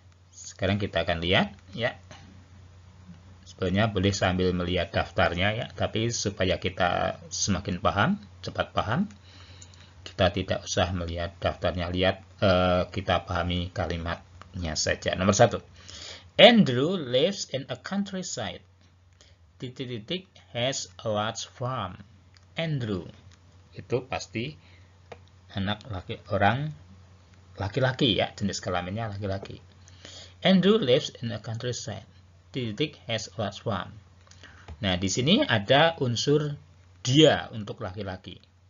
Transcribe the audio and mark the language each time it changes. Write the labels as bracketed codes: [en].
[id] Sekarang kita akan lihat ya. Sebenarnya boleh sambil melihat daftarnya ya, tapi supaya kita semakin paham, cepat paham, kita tidak usah melihat daftarnya, lihat kita pahami kalimatnya saja. Nomor 1. [en] Andrew lives in a countryside. [id] Titik-titik [en] has a large farm. [id] Andrew itu pasti anak orang laki-laki ya, jenis kelaminnya laki-laki. [en] Andrew lives in a countryside. Titik has a large farm. [id] Nah, di sini ada unsur dia untuk laki-laki.